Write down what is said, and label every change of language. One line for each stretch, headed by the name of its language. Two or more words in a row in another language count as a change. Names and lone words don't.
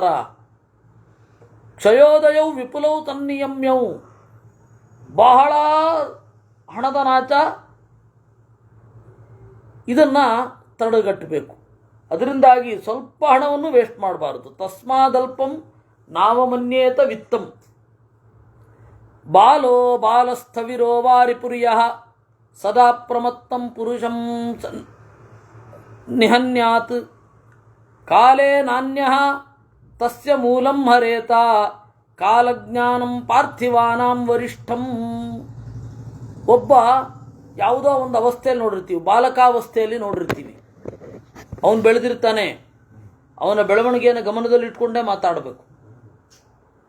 Sanskrit: ಕ್ಷಯೋದಯೌ ವಿಪುಲೌ ತನ್ನಿಯಮ್ಯೌ,
Kannada: ಬಹಳ ಹಣದ ನಾಚ, ಇದನ್ನು ತಡೆಗಟ್ಟಬೇಕು. ಅದರಿಂದಾಗಿ ಸ್ವಲ್ಪ ಹಣವನ್ನು ವೇಸ್ಟ್ ಮಾಡಬಾರದು.
Sanskrit: ತಸ್ಮಾದಲ್ಪಂ ನಾವಮನ್ಯೇತ ವಿತ್ತಂ. ಬಾಲೋ ಬಾಲಸ್ಥವಿರೋ ವಾರಿಪುರ್ಯಃ ಸದಾ ಪ್ರಮತ್ತಂ ಪುರುಷಂ ನಿಹನ್ಯಾತ್ ಕಾಲೇ ನಾನ್ಯಃ ತಸ್ಯ ಮೂಲಂ ಹರೇತ ಕಾಲಜ್ಞಾನಂ ಪಾರ್ಥಿವಾನಾಂ ವರಿಷ್ಠಂ.
Kannada: ಒಬ್ಬ ಯಾವುದೋ ಒಂದು ಅವಸ್ಥೆಯಲ್ಲಿ ನೋಡಿರ್ತೀವಿ, ಬಾಲಕಾವಸ್ಥೆಯಲ್ಲಿ ನೋಡಿರ್ತೀವಿ. ಅವನು ಬೆಳೆದಿರ್ತಾನೆ, ಅವನ ಬೆಳವಣಿಗೆಯನ್ನು ಗಮನದಲ್ಲಿಟ್ಕೊಂಡೇ ಮಾತಾಡಬೇಕು.